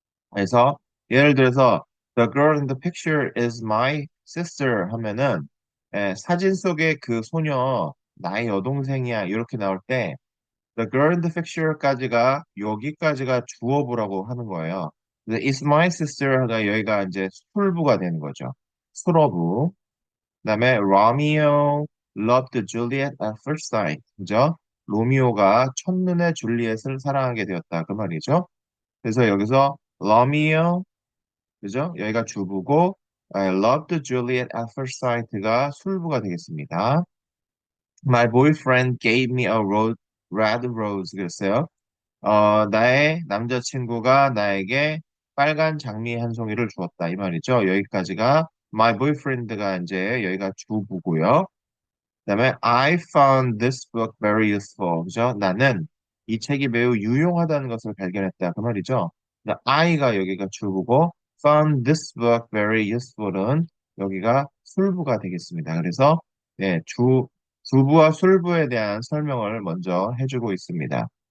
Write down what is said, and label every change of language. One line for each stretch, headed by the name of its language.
Korean: 그래서 예를 들어서
English: The girl in the picture is my sister
Korean: 하면은 사진 속의 그 소녀 나의 여동생이야 이렇게 나올 때 The girl in the picture까지가 여기까지가 주어부라고 하는 거예요. 그래서
English: It's my sister
Korean: 가 여기가 이제 술부가 되는 거죠. 술어부.
English: 그다음에 Romeo loved Juliet at first sight.
Korean: 그죠? 로미오가 첫눈에 줄리엣을 사랑하게 되었다. 그 말이죠. 그래서 여기서 Romeo, 그죠? 여기가 주부고
English: I loved Juliet at first sight
Korean: 가 술부가 되겠습니다.
English: My boyfriend gave me a red rose.
Korean: 그랬어요. 나의 남자친구가 나에게 빨간 장미 한 송이를 주었다. 이 말이죠. 여기까지가 my boyfriend가 이제 여기가 주부고요.
English: 그다음에 I found this book very useful.
Korean: 그죠? 나는 이 책이 매우 유용하다는 것을 발견했다. 그 말이죠. I가 여기가 주부고
English: found this book very useful
Korean: 은 여기가 술부가 되겠습니다. 그래서 네, 주부와 술부에 대한 설명을 먼저 해주고 있습니다.